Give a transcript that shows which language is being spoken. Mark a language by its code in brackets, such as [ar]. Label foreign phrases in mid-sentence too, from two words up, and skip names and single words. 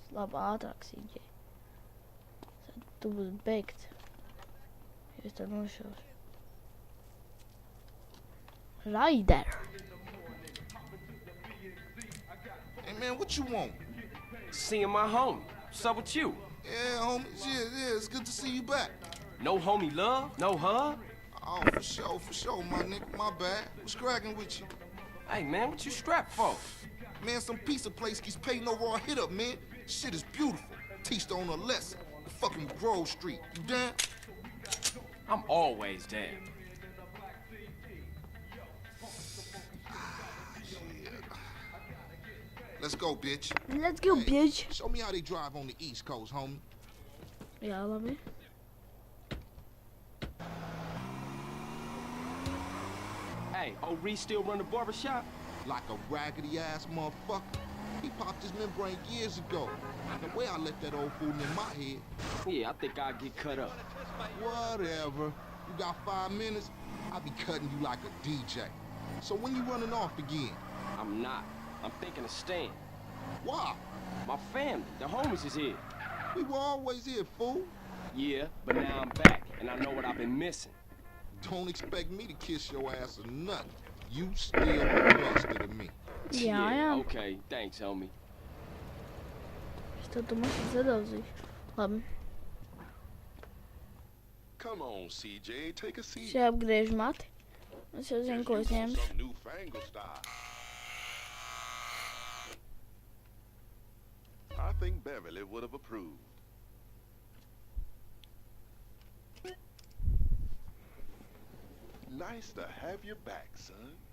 [lv] Labi, ātrāk sīgai. Tu būs beigts. Jo es tā nošaušu. Raider. [en] Hey man, what you want? Seeing my homie. What's up with you? Yeah, homie. Yeah, it's good to see you back. No homie love? No hug? Oh, for sure, my nigga. My bad. What's cracking with you? Hey, man, what you strapped for? Man, some pizza place keeps paying no raw hit up, man. Shit is beautiful. Teach the owner a lesson. The fucking Grove Street. You down? I'm always down. Let's go, bitch. Let's go, bitch. Show me how they drive on the East Coast, homie. [lv] Jā, labi. [en] Hey, old Reese still run the barbershop? Like a raggedy-ass motherfucker. He popped his membrane years ago. The way I let that old fool in my head. Yeah, I think I'll get cut up. Whatever. You got 5 minutes, I'll be cutting you like a DJ. So when you running off again? I'm not. I'm thinking of staying. Why? My family, the homies is here. We were always here, fool. Yeah, but now I'm back, and I know what I've been missing. Don't expect me to kiss your ass or nothing. You still a monster to me. [lv] Jā. [en] Okay, thanks, homie. [lv] Es tev tu mašīnu sadauzīšu. Labi. [en] Come on, CJ, take a seat. [lv] Šeit apgriež mati. Es jau zinu, ko es ņemšu. [en] Some newfangled style. I think Beverly would have approved. Nice to have you back, son.